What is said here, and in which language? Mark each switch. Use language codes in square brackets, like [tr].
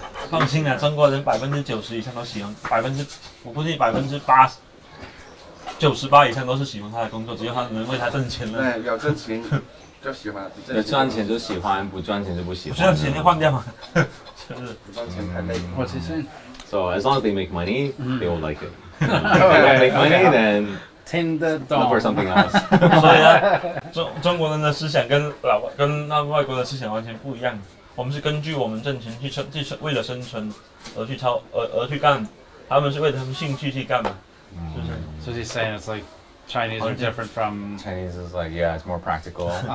[zh] 放心啊，中国人90%以上都喜欢，我估计80%、98%以上都是喜欢他的工作，只要他能为他挣钱了。对，有挣钱就喜欢，有赚钱就喜欢，不赚钱就不喜欢。不赚钱就换掉嘛，就是不赚钱太累。 [en] What's he saying? So as long as they make money, they will like it. If they don't make money, then look for something else. [zh] 所以呢，中国人的思想跟那外国的思想完全不一样。我们是根据我们挣钱去为了生存而去干，他们是为了他们兴趣去干嘛，是不是 [en] So he's saying it's like Chinese are different from Chinese is like it's more practical.